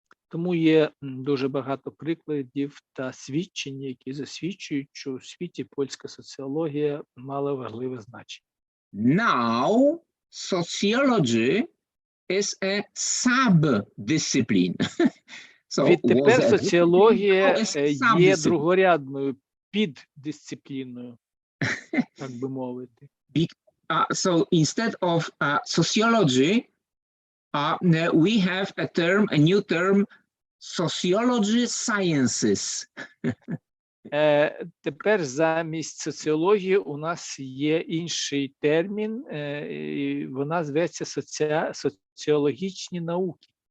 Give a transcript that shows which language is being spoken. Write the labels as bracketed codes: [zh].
[uk] Тому є дуже багато прикладів та свідчень, які засвідчують, що у світі польська соціологія мала важливе значення. [en] Now, sociology is a sub-discipline. [uk] Відтепер соціологія є другорядною піддисципліною, так би мовити. [en] So instead of sociology, we have a new term, sociology sciences. [uk] Тепер замість соціології у нас є інший термін, і вона зветься соціологічні науки.